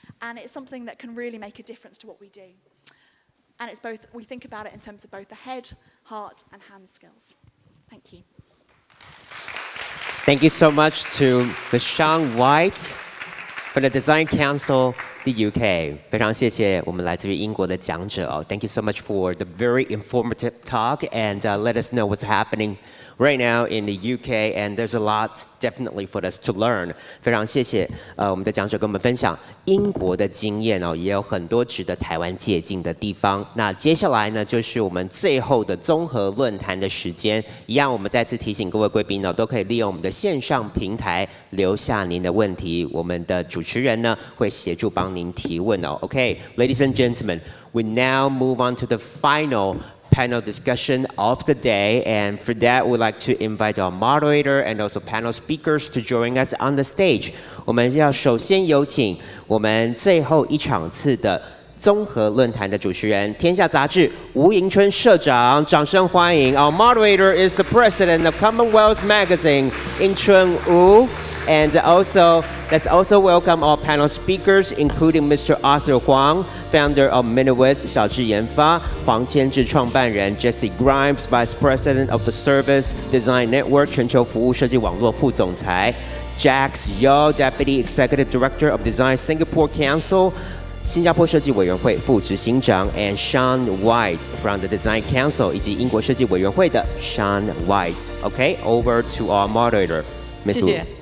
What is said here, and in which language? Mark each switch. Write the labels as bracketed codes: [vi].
[en] And it's something that can really make a difference to what we do. And it's both, we think about it in terms of both the head, heart, and hand skills. Thank you. Thank you so much to Ms. Shawn White from the Design Council, the UK. [zh] 非常谢谢我们来自于英国的讲者哦。 [en] Thank you so much for the very informative talk and let us know what's happening right now in the UK, and there's a lot definitely for us to learn. [zh] 非常谢谢我们的讲者跟我们分享英国的经验哦，也有很多值得台湾借鉴的地方。那接下来呢，就是我们最后的综合论坛的时间。一样，我们再次提醒各位贵宾呢，都可以利用我们的线上平台留下您的问题，我们的主持人呢会协助帮您提问哦。 [en] Okay, ladies and gentlemen, we now move on to the final panel discussion of the day, and for that we'd like to invite our moderator and also panel speakers to join us on the stage. [zh] 我们要首先有请我们最后一场次的综合论坛的主持人，天下杂志吴迎春社长，掌声欢迎。 [en] Our moderator is the president of Commonwealth Magazine, Yingchun Wu, and let's also welcome our panel speakers, including Mr. Arthur Huang, founder of Miniwiz [zh] 小智研发，黄千智创办人 [en] Jesse Grimes, Vice President of the Service Design Network [zh] 全球服务设计网络副总裁 [en] Jax Yeo, Deputy Executive Director of Design Singapore Council [zh] 新加坡设计委员会副执行长 [en] and Shawn White from the Design Council [zh] 以及英国设计委员会的 [en] Shawn White. Okay, over to our moderator, Ms. Wu.